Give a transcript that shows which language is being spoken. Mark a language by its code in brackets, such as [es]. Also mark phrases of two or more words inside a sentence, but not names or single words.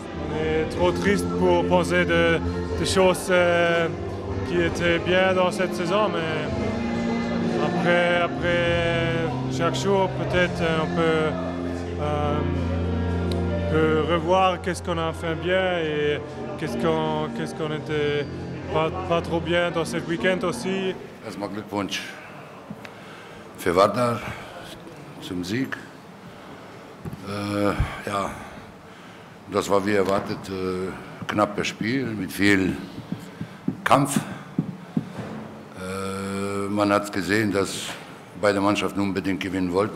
[fr] On est trop triste pour penser des choses qui étaient bien dans cette saison, mais après chaque jour, peut-être on peut revoir qu'est-ce qu'on a fait bien et qu'est-ce qu'on était pas trop bien dans ce week-end aussi. [de] Erstmal Glückwunsch für Varda zum Sieg. Ja, das war wie erwartet knappes Spiel mit viel Kampf. Man hat gesehen, dass beide Mannschaften unbedingt gewinnen wollten.